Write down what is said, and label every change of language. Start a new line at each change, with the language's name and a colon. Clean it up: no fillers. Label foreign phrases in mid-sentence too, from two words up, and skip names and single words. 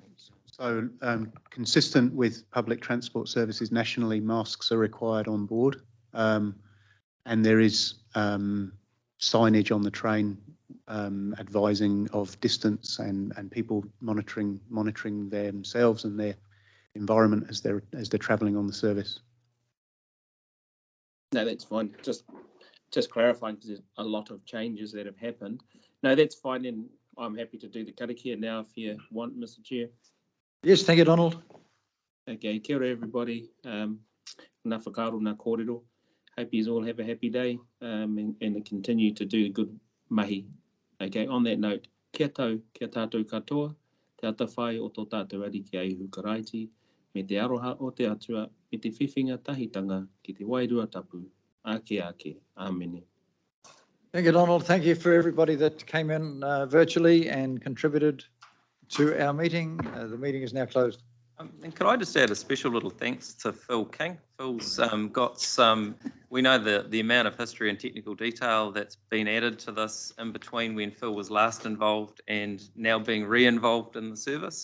English: So consistent with public transport services nationally, masks are required on board, and there is signage on the train advising of distance and people monitoring themselves and their environment as they're travelling on the service. No, that's fine. Just clarifying, because there's a lot of changes that have happened. No, that's fine, and I'm happy to do the karakia now if you want, Mr. Chair. Yes, thank you, Donald.
Māori: Okay, kia ora everybody. Nā whakaaro, nā kōrero.
English: Hope you all have a happy day and continue to do good mahi. Okay, on that note,
Māori: kia tau, kia tātou katoa, te ata whai o tō tātou ariki ai hukaraiti, me te aroha o te atua, me te whiwhinga tahitanga ki te wairua tapu. Ake ake. Āmene.
English: Thank you, Donald. Thank you for everybody that came in virtually and contributed to our meeting. The meeting is now closed. And could I just add a special little thanks to Phil King? Phil's got some, we know the amount of history and technical detail that's been added to this in between when Phil was last involved and now being re-involved in the service.